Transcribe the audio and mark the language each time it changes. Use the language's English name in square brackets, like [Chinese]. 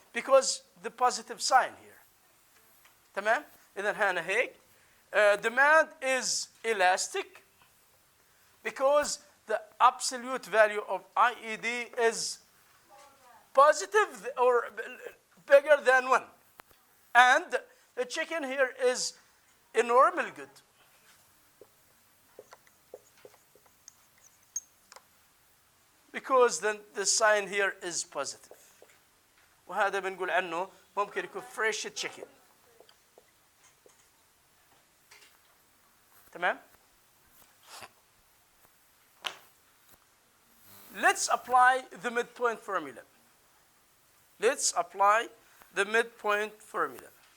[English] Because the positive sign here. [Arabic] تمام؟ إذا هنا هيك [English] demand is elastic because the absolute value of IED is positive or bigger than 1. And the chicken here is a normal good. Because then the sign here is positive. [Arabic] وهذا بنقول عنه ممكن يكون fresh chicken. تمام؟ [English] Let's apply the midpoint formula. Let's apply the midpoint formula.